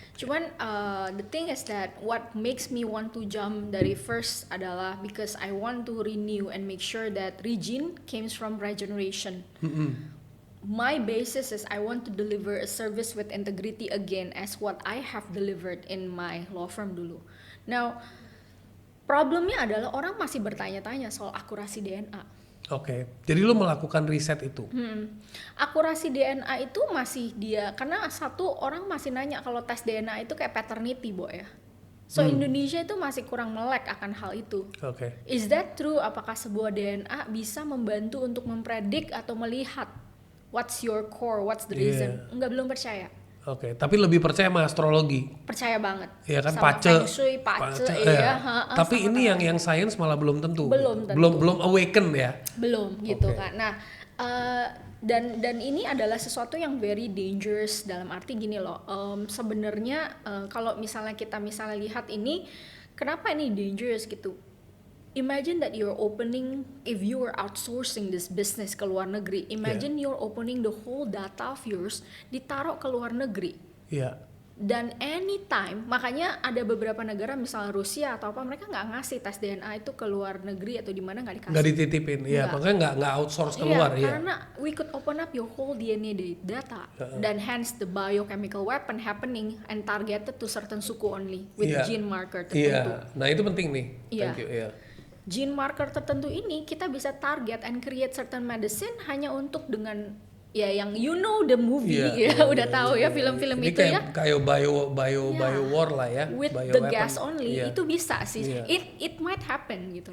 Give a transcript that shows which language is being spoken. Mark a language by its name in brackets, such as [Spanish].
[English] Cuman the thing is that what makes me want to jump [Indonesian] dari [English] first [Indonesian] adalah [English] because I want to renew and make sure that Regine comes from regeneration. My basis is I want to deliver a service with integrity again as what I have delivered in my law firm [Indonesian] dulu. Now, problemnya adalah orang masih bertanya-tanya soal akurasi DNA. Oke, jadi lu melakukan riset itu. Akurasi DNA itu masih karena satu orang masih nanya kalau tes DNA itu kayak paternity, Bo ya. So Indonesia itu masih kurang melek akan hal itu. Oke. [English] Is that true? [Indonesian] Apakah sebuah DNA bisa membantu untuk mempredik atau melihat [English] what's your core, what's the reason? [Indonesian] Enggak, belum percaya. Oke, tapi lebih percaya sama astrologi. Percaya banget. Iya kan, sama pace. Feng Shui, pace, iya. Tapi ini yang sains malah belum tentu. Belum tentu. Belum awaken ya. Belum gitu kan. Nah, dan ini adalah sesuatu yang [English] very dangerous [Indonesian] dalam arti gini loh. Sebenarnya kalau misalnya kita lihat ini, kenapa ini dangerous gitu? [English] Imagine that you're opening, if you were outsourcing this business [Indonesian] ke luar negeri, [English] imagine you're opening the whole data of yours, [Indonesian] ditaruh ke luar negeri. Iya. Dan [English] anytime, [Indonesian] makanya ada beberapa negara misalnya Rusia atau apa, mereka nggak ngasih tes DNA itu ke luar negeri atau di mana nggak dikasih. Nggak dititipin, iya. Makanya nggak outsource keluar, iya. [English] Karena we could open up your whole DNA data, [Indonesian] dan [English] hence the biochemical weapon happening and targeted to certain suku only with gene marker [Indonesian] tertentu. Iya. Nah itu penting nih. Iya. [English] Thank you. [Indonesian] Iya. Gene marker tertentu ini kita bisa target [English] and create certain medicine [Indonesian] hanya untuk dengan ya yang [English] you know the movie [Indonesian] udah tahu ya film-film ini itu kayak, kayak [English] bio war [Indonesian] lah ya. [English] With bio the weapon. gas only [Indonesian] itu bisa sih. [English] It might happen [Indonesian] gitu.